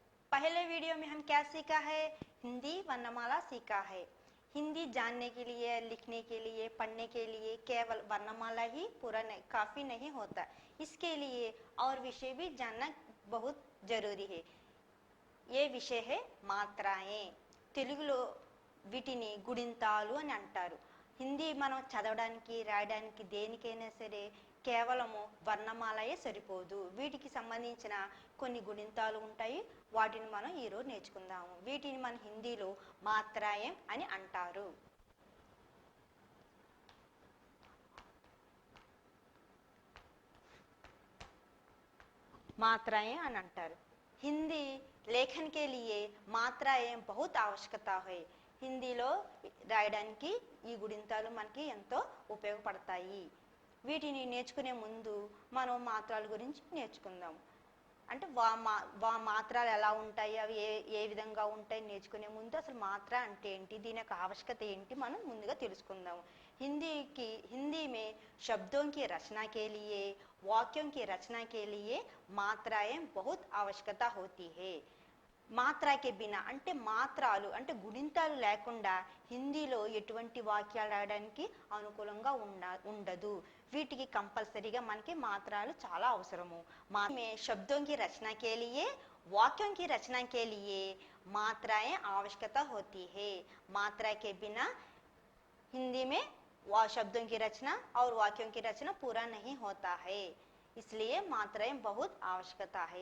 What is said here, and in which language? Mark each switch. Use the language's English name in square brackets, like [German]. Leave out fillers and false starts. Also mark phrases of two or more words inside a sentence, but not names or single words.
[Hindi] पहले वीडियो में हम क्या सीखा है? हिंदी वर्णमाला सीखा है। हिंदी जानने के लिए, लिखने के लिए, पढ़ने के लिए केवल वर्णमाला ही पूरा नहीं, काफी नहीं होता। इसके लिए और विषय भी जानना बहुत जरूरी है। ये विषय है मात्राएं। [Telugu] తెలుగులో వీటిని గుణింతాలు అని అంటారు। హిందీ మనం చదవడానికి, రాయడానికి దేనికైనా సరే కేవలము వర్ణమాలయే సరిపోదు। వీటికి సంబంధించిన కొన్ని గుణింతాలు ఉంటాయి, వాటిని మనం ఈరోజు నేర్చుకుందాము। వీటిని మన హిందీలో మాత్రాయం అని అంటారు। मात्राएं అని అంటారు। [Hindi] हिंदी लेखन के लिए మాత్రాएं बहुत आवश्यकता है। [Telugu] హిందీలో రాయడానికి ఈ గుణింతాలు మనకి ఎంతో ఉపయోగపడతాయి। వీటిని నేర్చుకునే ముందు మనం మాత్రల గురించి నేర్చుకుందాం। అంటే మాత్రలు ఎలా ఉంటాయి, అవి ఏ విధంగా ఉంటాయి నేర్చుకునే ముందు అసలు మాత్ర అంటే ఏంటి, దీని యొక్క ఆవశ్యకత ఏంటి మనం ముందుగా తెలుసుకుందాం। [Hindi] हिंदी में शब्दों की रचना के लिए, वाक्यों की रचना के लिए मात्राएं बहुत आवश्यकता होती है। मात्रा के बिना [Telugu] అంటే మాత్రాలు అంటే గుణింతాలు లేకుండా హిందీలో ఎటువంటి వాక్యాలు రాయడానికి అనుకూలంగా ఉండదు। వీటికి కంపల్సరీగా మనకి మాత్రాలు చాలా అవసరము। [Hindi] में शब्दों की रचना के लिए, वाक्यों की रचना के लिए मात्राएं आवश्यकता होती है। मात्रा के बिना हिंदी में शब्दों की रचना और वाक्यों की रचना पूरा नहीं होता है, इसलिए मात्राएं बहुत आवश्यकता है।